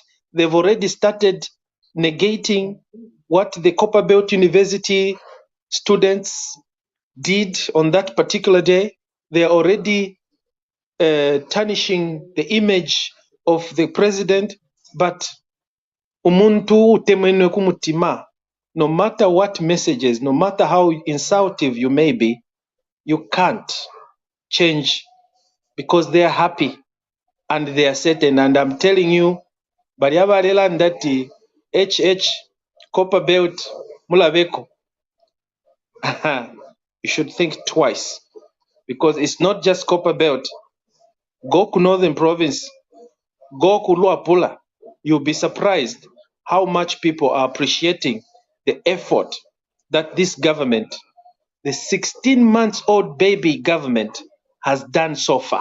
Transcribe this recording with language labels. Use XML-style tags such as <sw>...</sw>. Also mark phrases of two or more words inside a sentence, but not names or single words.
<en>They've already started negating what the Copperbelt University students did on that particular day. They are already tarnishing the image of the president. But</en> <bem>umuntu utemenwe kumutima,</bem> <en>no matter what messages, no matter how insultive you may be, you can't change, because they are happy and they are certain. And I'm telling you,</en> <bem>baliabalela ndati HH Copperbelt mulabeko.</bem> <en>You should think twice, because it's not just Copperbelt. Go to Northern Province, go to Luapula. You'll be surprised how much people are appreciating the effort that this government, the 16-month-old baby government, has done so far.</en>